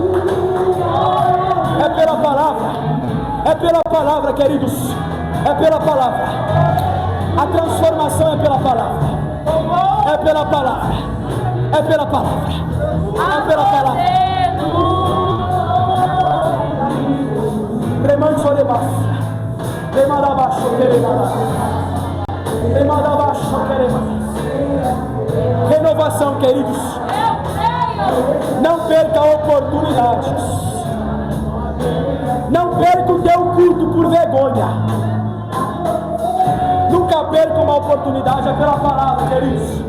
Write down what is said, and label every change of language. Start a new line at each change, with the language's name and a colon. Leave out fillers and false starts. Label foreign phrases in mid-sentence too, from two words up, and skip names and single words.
Portuguese: É pela palavra, queridos. É pela palavra. A transformação é pela palavra. É pela palavra. É pela palavra. É pela palavra. Remanso rebácia. Remadabaixo queremadas. Remadabaixo queremadas. Renovação, queridos. Não perca oportunidades. Não perca o teu culto por vergonha. Nunca perca uma oportunidade. É pela palavra, queridos.